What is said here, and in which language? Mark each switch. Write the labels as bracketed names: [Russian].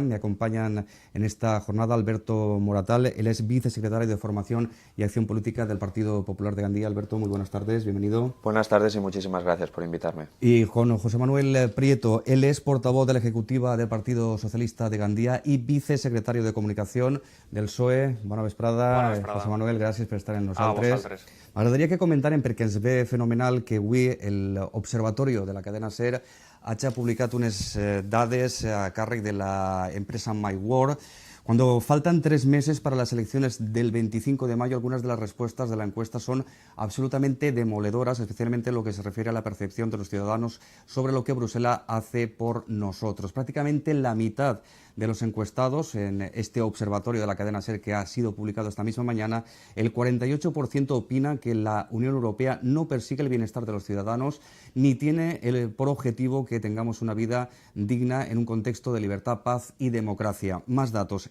[Spanish] Me acompañan en esta jornada Alberto Moratal, él es vicesecretario de Formación y Acción Política del Partido Popular de Gandía. Alberto, muy buenas tardes, bienvenido. Buenas tardes y muchísimas gracias por invitarme. Y con José Manuel Prieto, él es portavoz de la Ejecutiva del Partido Socialista de Gandía y vicesecretario de Comunicación del PSOE. [Catalan] Bona vesprada. José Manuel, gràcies per estar amb nosaltres. M'agradaria que comentaren, perquè ens ve fenomenal, que avui l'Observatori de la cadena SER hagi publicat unes dades a càrrec de la empresa MyWorld. [Spanish] Cuando faltan 3 meses para las elecciones del 25 de mayo, algunas de las respuestas de la encuesta son absolutamente demoledoras, especialmente en lo que se refiere a la percepción de los ciudadanos sobre lo que Bruselas hace por nosotros. Prácticamente la mitad de los encuestados en este observatorio de la cadena SER que ha sido publicado esta misma mañana, el 48% opina que la Unión Europea no persigue el bienestar de los ciudadanos ni tiene por objetivo que tengamos una vida digna en un contexto de libertad, paz y democracia. Más datos.